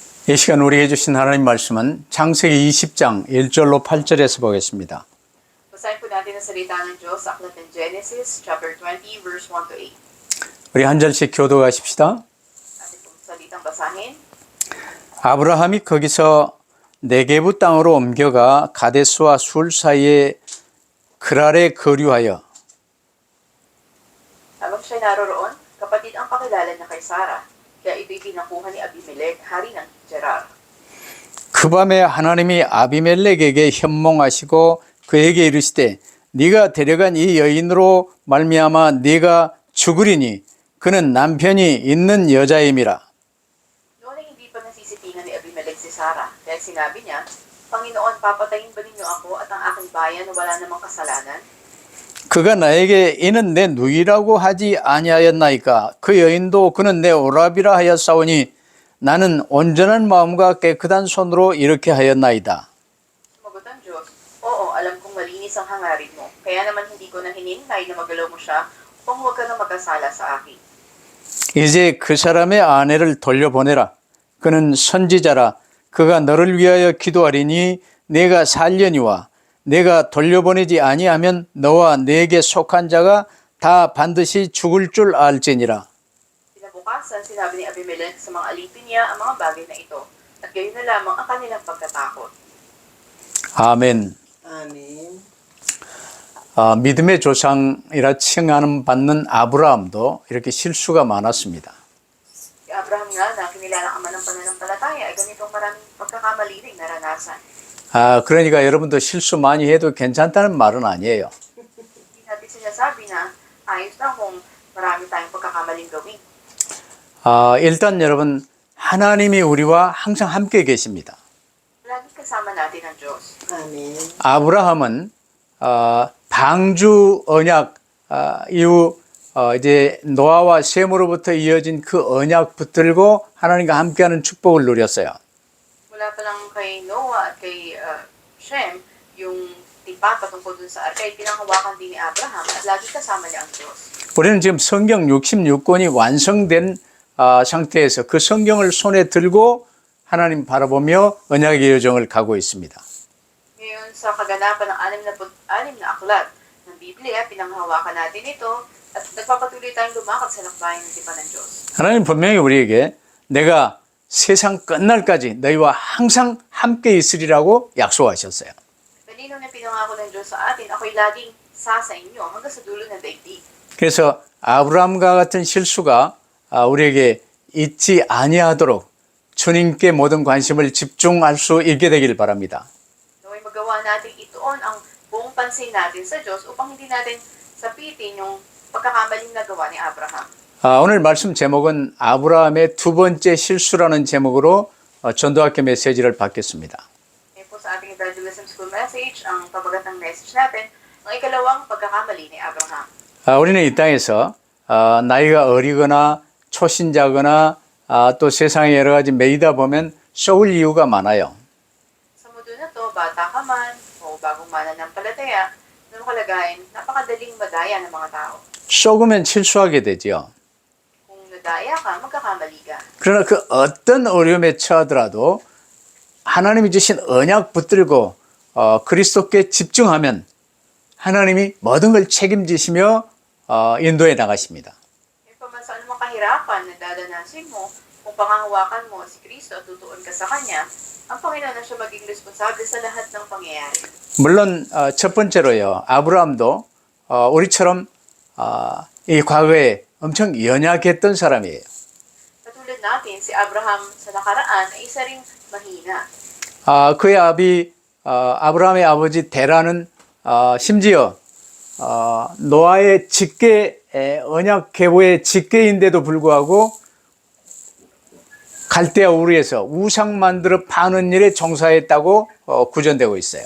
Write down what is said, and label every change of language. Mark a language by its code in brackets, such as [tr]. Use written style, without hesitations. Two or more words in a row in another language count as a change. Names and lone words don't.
[ko] 이 시간 우리에게 주신 하나님 말씀은 창세기 20장 1절로 8절에서 보겠습니다. [tl] Basahin po natin ang salita ng Diyos sa aklat ng Genesis, [en] chapter 20, verse 1 to 8. [ko] 우리 한 절씩 교도하십시다. [tl] Atin pong salitang basahin. [ko] 아브라함이 거기서 네게부 땅으로 옮겨가 가데스와 술 사이에 그랄에 거류하여 [tl] Habang siya naroroon, kapatid ang pakilala niya kay Sarah. Kaya ito'y pinakuha ni Abimelech, hari ng Gerar. [ko] 그 밤에 하나님이 아비멜렉에게 현몽하시고 그에게 이르시되 네가 데려간 이 여인으로 말미암아 네가 죽으리니 그는 남편이 있는 여자임이라. [tl] Noon ay hindi pa nasisipingan ni Abimelech si Sarah. Dahil sinabi niya, Panginoon, papatayin ba ninyo ako at ang aking bayan na wala namang kasalanan? [ko] 그가 나에게 이는 내 누이라고 하지 아니하였나이까. 그 여인도 그는 내 오라비라 하였사오니 나는 온전한 마음과 깨끗한 손으로 이렇게 하였나이다. [tl] Sumagot ang Diyos, Oo, alam kong malinis ang hangarin mo. Kaya naman hindi ko na hinintay na magalaw mo siya upang huwag ka na magkasala sa akin. [ko] 이제 그 사람의 아내를 돌려보내라. 그는 선지자라. 그가 너를 위하여 기도하리니 내가 살려니와 내가 돌려보내지 아니하면 너와 내게 속한 자가 다 반드시 죽을 줄 알지니라. [tl] Kinabukasan, sinabi ni Abimelech sa mga alipin niya ang mga bagay na ito, at gayon na lamang ang kanilang pagkatakot. [ko] 아멘. 아멘. 믿음의 조상이라 칭하는 받는 아브라함도 이렇게 실수가 많았습니다. [tl] Si Abraham nga na kinilalang ama ng pananampalataya ay ganitong maraming pagkakamali ring naranasan. [ko] 그러니까 여러분도 실수 많이 해도 괜찮다는 말은 아니에요. [tl] Hindi natin sinasabi na ayos lang kung marami tayong pagkakamaling gawin. [ko] 일단 여러분 하나님이 우리와 항상 함께 계십니다. [tl] Lagi kasama natin ang Diyos. [ko] 아멘. 아브라함은 방주 언약 이후 이제 노아와 셈으로부터 이어진 그 언약 붙들고 하나님과 함께하는 축복을 누렸어요. [tl] Mula pa lang kay Noah at kay Shem, yung tipa patungkol dun sa arka ay pinanghawakan din ni Abraham at lagi kasama niya ang Diyos. [ko] 우리는 지금 성경 66권이 완성된 상태에서 그 성경을 손에 들고 하나님 바라보며 언약의 여정을 가고 있습니다. [tl] Ngayon sa kaganapan ng 66 na aklat ng Biblia, pinanghawakan natin ito at nagpapatuloy tayong lumakad sa lakbayan ng tipan ng Diyos. [ko] 하나님 분명히 우리에게 내가 세상 끝날까지 너희와 항상 함께 있으리라고 약속하셨어요. [tl] Kanino na pinangako ng Diyos sa atin, ako'y laging sa inyo hanggang sa dulo ng daigdig. [ko] 그래서 아브라함과 같은 실수가 우리에게 있지 아니하도록 주님께 모든 관심을 집중할 수 있게 되길 바랍니다. [tl] Naway magawa natin ituon ang buong pansin natin sa Diyos upang hindi natin sapitin yung pagkakamaling nagawa ni Abraham. [ko] 오늘 말씀 제목은 아브라함의 두 번째 실수라는 제목으로 전도학교 메시지를 받겠습니다. [tl] Ngayon po sa ating [en] evangelism school message, [tl] ang pabagat ng message natin, ang ikalawang pagkakamali ni Abraham. [ko] 우리는 이 땅에서 나이가 어리거나 초신자거나 또 세상에 여러 가지 매이다 보면 쏘을 이유가 많아요. [tl] Sa mundo na to, bata ka man o bagong mananampalataya, nung kalagayan, napakadaling madaya ng mga tao. [ko] 쏘으면 실수하게 되죠. [tl] Kung nadaya ka, magkakamali ka. [ko] 그러나 그 어떤 어려움에 처하더라도 하나님이 주신 언약 붙들고 그리스도께 집중하면 하나님이 모든 걸 책임지시며 인도해 나가십니다. [tl] E pa man sa anumang kahirapan na dadanasin mo, kung pangahawakan mo si Kristo at tutuon ka sa Kanya, ang Panginoon na siya maging responsable sa lahat ng pangyayari. [ko] 물론 첫 번째로요. 아브라함도 우리처럼 이 과거에 엄청 연약했던 사람이에요. [tl] Katulad natin, si Abraham sa nakaraan ay isa ring mahina. [ko] 그의 아브라함의 아버지 데라는 심지어 노아의 직계 언약 계보의 직계인데도 불구하고 갈대아 우르에서 우상 만들어 파는 일에 종사했다고 구전되고 있어요.